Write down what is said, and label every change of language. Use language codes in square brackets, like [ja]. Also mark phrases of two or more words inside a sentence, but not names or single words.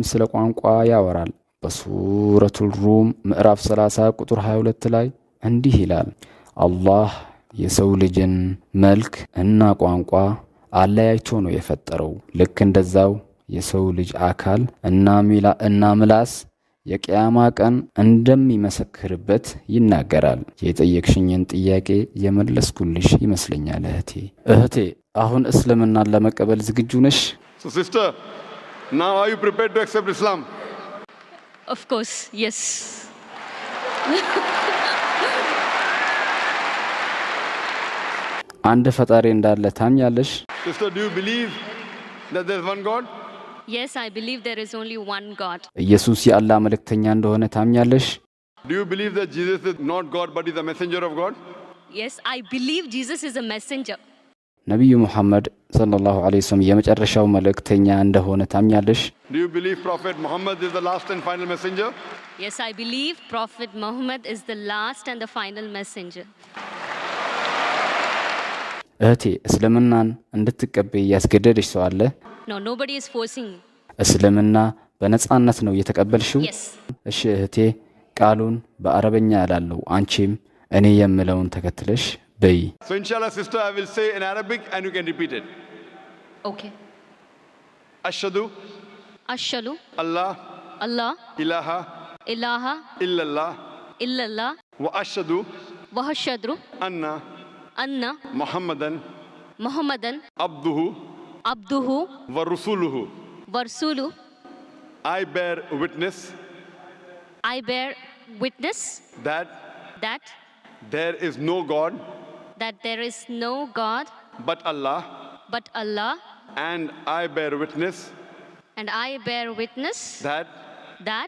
[am] ስለ ቋንቋ ያወራል። በሱረቱል ሩም ምዕራፍ 30 ቁጥር 22 ላይ እንዲህ ይላል፣ አላህ የሰው ልጅን መልክ እና ቋንቋ አለያይቶ ነው የፈጠረው። ልክ እንደዛው የሰው ልጅ አካል እና ምላስ የቂያማ ቀን እንደሚመሰክርበት ይናገራል። የጠየቅሽኝን ጥያቄ የመለስኩልሽ ይመስለኛል እህቴ። አሁን እስልምናን ለመቀበል ዝግጁ ነሽ? [en] So sister, now are you prepared to accept Islam? of course, yes. [am] አንድ ፈጣሪ እንዳለ ታምኛለሽ? [en] Sister, do you believe that there is one God? Yes, I believe there is only one God. [am] ኢየሱስ የአላህ መልእክተኛ እንደሆነ ታምኛለሽ? [en] Do you believe that Jesus is not God but is a messenger of God? Yes, I believe Jesus is a messenger. [am] ነቢዩ ሙሐመድ [ar] صلى الله عليه وسلم [am] የመጨረሻው መልእክተኛ እንደሆነ ታምኛለሽ? [en] Do you believe Prophet Muhammad is the last and final messenger? Yes, I believe Prophet Muhammad is the last and the final messenger. [am] እህቴ እስልምናን እንድትቀበይ ያስገደደሽ ሰው አለ? [en] No, nobody is forcing me. [am] እስልምና በነጻነት ነው የተቀበልሽው? [en] Yes. [am] እሺ እህቴ፣ ቃሉን በአረበኛ እላለሁ፣ አንቺም እኔ የምለውን ተከትለሽ በይ። [en] So inshallah sister, I will say in Arabic and you can repeat it. Okay. [ar] Ashhadu Ashhadu Allah Allah ilaha ilaha illallah illallah وأشهد وأشهد anna anna Muhammadan Muhammadan abduhu abduhu ورسوله. ورسوله. [en] I bear witness I bear witness that that there is no God there is no God but Allah, but Allah, and I bear witness and I bear witness that